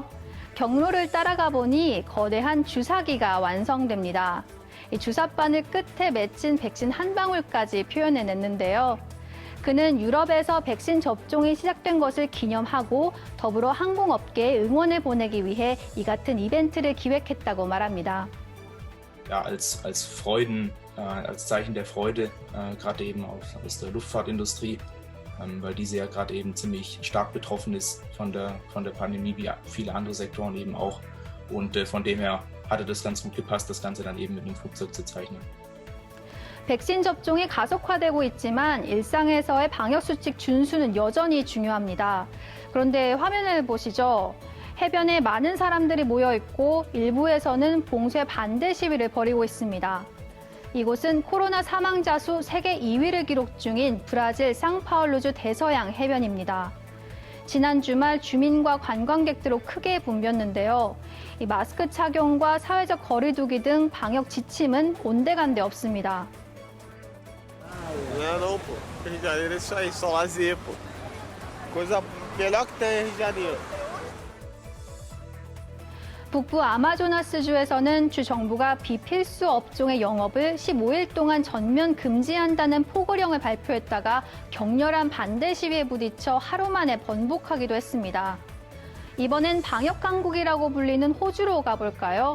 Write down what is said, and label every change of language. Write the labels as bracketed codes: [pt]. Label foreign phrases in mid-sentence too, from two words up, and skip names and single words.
[ko] 경로를 따라가 보니 거대한 주사기가 완성됩니다. 이 주사바늘 끝에 맺힌 백신 한 방울까지 표현해냈는데요. 그는 유럽에서 백신 접종이 시작된 것을 기념하고 더불어 항공업계에 응원을 보내기 위해 이 같은 이벤트를 기획했다고 말합니다. [de] Ja, als Freuden, als Zeichen der Freude, gerade eben aus der Luftfahrtindustrie, weil diese ja gerade eben ziemlich stark betroffen ist von der Pandemie, wie viele andere Sektoren eben auch. Und von dem her hatte das ganz gut gepasst, das Ganze dann eben mit einem Flugzeug zu zeichnen. [ko] 백신 접종이 가속화되고 있지만 일상에서의 방역수칙 준수는 여전히 중요합니다. 그런데 화면을 보시죠. 해변에 많은 사람들이 모여 있고 일부에서는 봉쇄 반대 시위를 벌이고 있습니다. 이곳은 코로나 사망자 수 세계 2위를 기록 중인 브라질 상파울루주 대서양 해변입니다. 지난 주말 주민과 관광객들로 크게 붐볐는데요. 이 마스크 착용과 사회적 거리 두기 등 방역 지침은 온데간데 없습니다. [pt] Não, pô. Rio de Janeiro é isso aí, só lazer, pô. Coisa melhor que tem Rio de Janeiro. [ko] 북부 아마조나스주에서는 주 정부가 비필수 업종의 영업을 15일 동안 전면 금지한다는 포고령을 발표했다가 격렬한 반대 시위에 부딪혀 하루 만에 번복하기도 했습니다. 이번엔 방역 강국이라고 불리는 호주로 가볼까요?